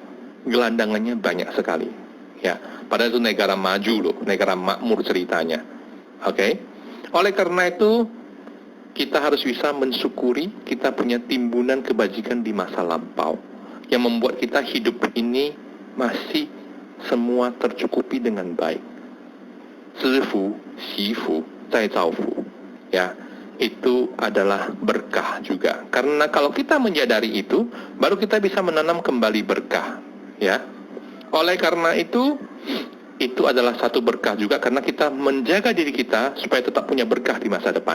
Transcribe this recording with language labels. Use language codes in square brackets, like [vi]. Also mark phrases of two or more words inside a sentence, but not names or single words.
[id] Gelandangannya banyak sekali. Ya, padahal itu negara maju loh, negara makmur ceritanya. Oke. Oleh karena itu kita harus bisa mensyukuri kita punya timbunan kebajikan di masa lampau yang membuat kita hidup ini masih semua tercukupi dengan baik. [zh] 知福, 惜福, 再造福. [id] Ya, itu adalah berkah juga. Karena kalau kita menyadari itu, baru kita bisa menanam kembali berkah. Ya. Oleh karena itu adalah satu berkah juga karena kita menjaga diri kita supaya tetap punya berkah di masa depan.